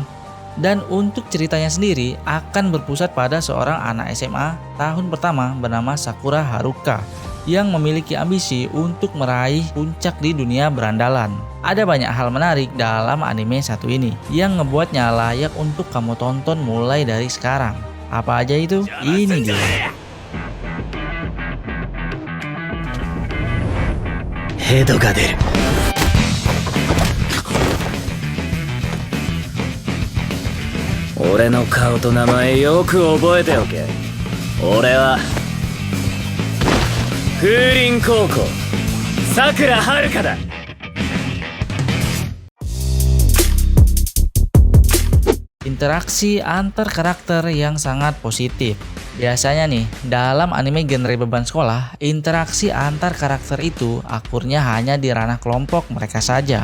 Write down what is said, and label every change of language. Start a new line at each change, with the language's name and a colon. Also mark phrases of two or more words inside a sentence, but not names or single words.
Indonesian: Dan untuk ceritanya sendiri akan berpusat pada seorang anak SMA tahun pertama bernama Sakura Haruka yang memiliki ambisi untuk meraih puncak di dunia berandalan. Ada banyak hal menarik dalam anime satu ini yang ngebuatnya layak untuk kamu tonton mulai dari sekarang. Apa aja itu? Ini dia.
Japanese: ヘドが出る. 俺の顔と名前よく覚えておけ。俺は風林高校さくらはるかだ。
Indonesian: Interaksi antar karakter yang sangat positif. Biasanya nih, dalam anime genre beban sekolah, interaksi antar karakter itu akurnya hanya di ranah kelompok mereka saja.